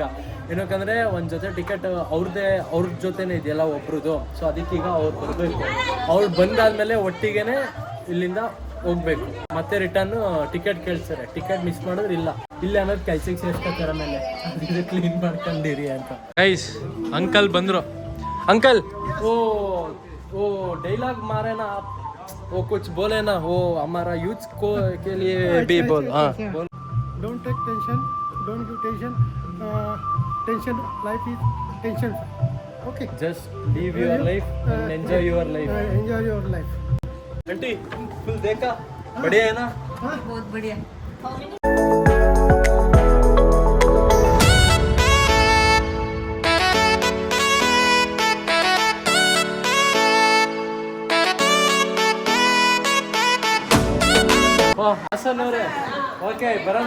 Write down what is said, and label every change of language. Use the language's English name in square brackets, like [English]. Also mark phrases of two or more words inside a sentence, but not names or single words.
[Kannada] ಏನಕ್ಕಂದ್ರೆ ಒಂದ್ ಜೊತೆ ಟಿಕೆಟ್ ಅವ್ರ ಜೊತೆನೆ ಇದೆಯಲ್ಲ ಒಬ್ರದ್ದು. ಸೊ ಅದಕ್ಕೀಗ ಅವ್ರು ಬರ್ಬೇಕು. ಅವ್ರು ಬಂದಾದ್ಮೇಲೆ ಒಟ್ಟಿಗೆನೆ ಇಲ್ಲಿಂದ ಹೋಗ್ಬೇಕು. ಮತ್ತೆ [English] return ticket [Kannada] ಕೇಳ್ತಾರೆ. [English] ticket miss [Kannada] ಮಾಡಿದ್ರೆ ಇಲ್ಲ ಅನ್ನೋದು ಕೆಲ್ಸಕ್ಕೆ ಸೇರ್ಸ್ಕೊತಾರೆ. ಮೇಲೆ ಅದಕ್ಕೆ ಕ್ಲೀನ್ ಮಾಡ್ಕೊಂಡಿರಿ ಅಂತ. ಗೈಸ್, ಅಂಕಲ್ ಬಂದ್ರು. [Hindi] अंकल वो डायलॉग मारे ना आप, वो कुछ बोले ना, वो हमारा यूथ को के लिए भी बोल. हाँ, [English] don't take tension, don't give tension. tension, life is tension. ओके, just live your life and enjoy your life. enjoy your life. [Hindi] आंटी फुल देखा, बढ़िया है ना? बहुत बढ़िया. [Kannada] ಹಾಸನ್ ಅವರೇ, ಓಕೆ ಬರೋಣ.